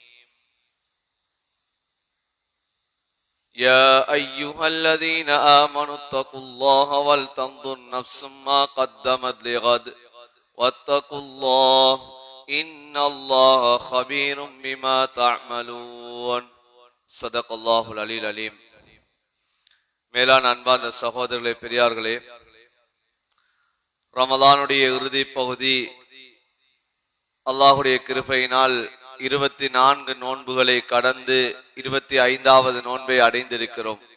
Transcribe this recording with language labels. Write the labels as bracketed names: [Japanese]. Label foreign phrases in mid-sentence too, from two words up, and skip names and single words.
[Arabic] يا أيها الذين آمنوا اتقوا الله ولتنظر نفس ما قدمت لغد واتقوا الله إن الله خبير بما تعملون صدق الله العلي العليم. [Tamil] மேலான அன்பார்ந்த சகோதரர்களே, பெரியார்களே, ரமலானுடைய இறுதி பகுதி அல்லாஹுடைய கிருபையினால் 24 நோன்புகளை கடந்து 25வது நோன்பை அடைந்திருக்கிறோம்.